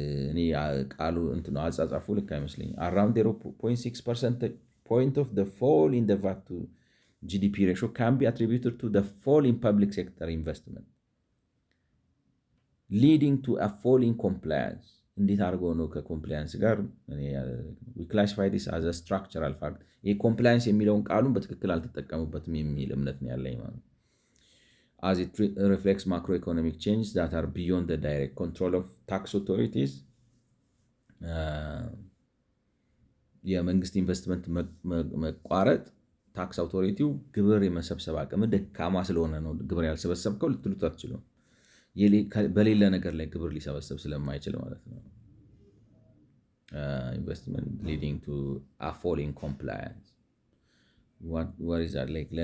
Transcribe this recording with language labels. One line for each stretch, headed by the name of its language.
Amharic: እኔ ቃሉ አጻጻፉ ልክ አይመስለኝም።
English: አራውንድ 0.6% point of the fall in the VAT to GDP ratio can be attributed to the fall in public sector investment leading to a fall in compliance.
Amharic: እንዴት አድርጎ ነው ከኮምፕላያንስ ጋር?
English: we classify this as a structural fact።
Amharic: ይሄ ኮምፕላያንስ የሚለውን ቃሉን በትክክል አልተጠቀሙበትም የሚል እምነት ነው ያለኝ ማለት
English: as it reflects macroeconomic changes that are beyond the direct control of tax authorities.
Amharic: የመንግስት ኢንቨስትመንት መቋረጥ ታክስ አውቶሪቲው ግብር የመሰብሰብ አቅም ደካማ ስለሆነ ነው ግብር ያልሰበሰብከው ልትሉት አትችሉም። በሌለ ነገር ላይ ግብር ሊሰበሰብ ስለማይችል ማለት ነው።
English: ኢንቨስትመንት ሊዲንግ ቱ አ ፎል ኢን ኮምፕላያንስ what is that like?